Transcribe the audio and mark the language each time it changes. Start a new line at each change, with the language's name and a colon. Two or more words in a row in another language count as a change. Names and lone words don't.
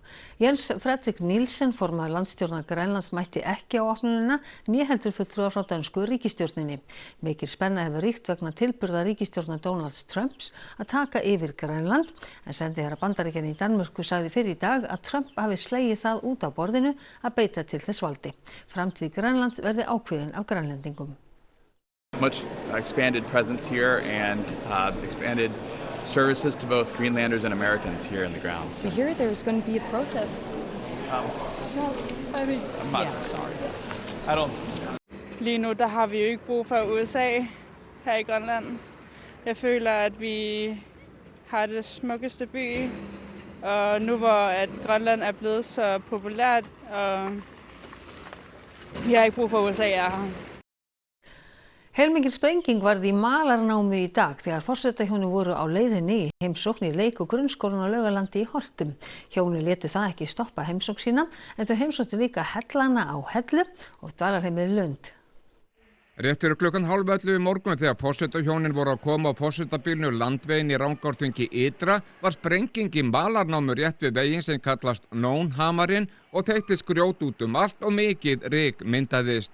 Icelandic: Jens Fredrik Nielsen, formaður landstjórnar Grænlands, mætti ekki á opnunina, né heldur fulltrúar frá dönsku ríkisstjórninni. Mikil spenna hefur ríkt vegna tilburða ríkisstjórnar Donalds Trumps að taka yfir Grænland, en sendiherra Bandaríkjanna í Danmörku sagði fyrr í dag að Trump hafi slegið það út á borðinu að beita til þess valdi. Framtíð Grænlands verði ákveðin af Grænlendingum.
English: Much expanded presence here and expanded services to both Greenlanders and Americans here in the ground. So here there's going to be a protest. No, I mean, I'm not sorry. I don't.
Danish: Lige nu der har vi jo ikke brug for USA her i Grønland. Jeg føler at vi har det smukkeste by, og nu hvor at Grønland er blevet så populært, og vi har ikke brug for USA her.
Icelandic: Heilmikil sprenging varð í malarnámi í dag þegar forsetahjónin voru á leiðinni í heimsókn í leik- og grunnskólann á Laugalandi í Holtum. Hjónin létu það ekki stoppa heimsókn sína, en þau heimsóttu líka hellana á Hellu og dvalarheimilið Lund. Rétt fyrir klukkan 10:30 í morgun þegar forsetahjónin voru að koma á forsetabílnu Landveginn í Rangárþingi ytra var sprenging í malarnámu rétt við veginn sem kallast Nónhamarinn og þeyttist grjót út allt og mikið ryk myndaðist.